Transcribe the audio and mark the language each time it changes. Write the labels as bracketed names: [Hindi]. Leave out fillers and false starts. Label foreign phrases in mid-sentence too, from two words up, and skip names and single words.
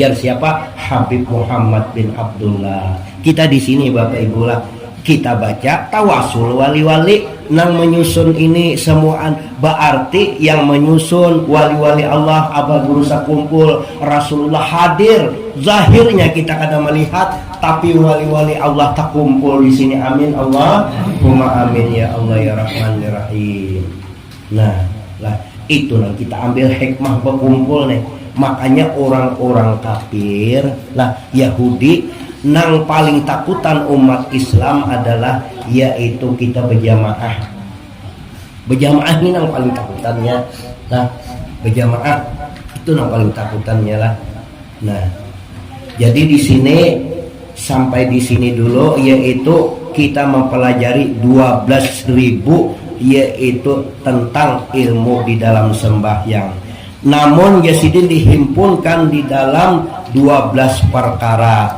[Banjar] Habib Muhammad bin Abdullah. Kita di sini Bapak Ibu lah, kita baca tawasul wali-wali nang menyusun ini semuaan, berarti yang menyusun wali-wali Allah Abah Guru sakumpul, Rasulullah hadir, zahirnya kita kada melihat, tapi wali-wali Allah tak kumpul di sini. [Arabic] Amin Allahumma amin ya Allah ya Rahman ya Rahim. [Banjar] Nah lah itu yang kita ambil hikmah berkumpul nih. Makanya orang-orang kafir lah Yahudi nang paling takutan umat Islam adalah yaitu kita berjamaah. Berjamaah ini nang paling takutannya. Nah, berjamaah itu nang paling takutannya lah. Nah, jadi di sini sampai di sini dulu, yaitu kita mempelajari 12.000 yaitu tentang ilmu di dalam sembahyang. Namun Yasidin dihimpunkan di dalam 12 perkara.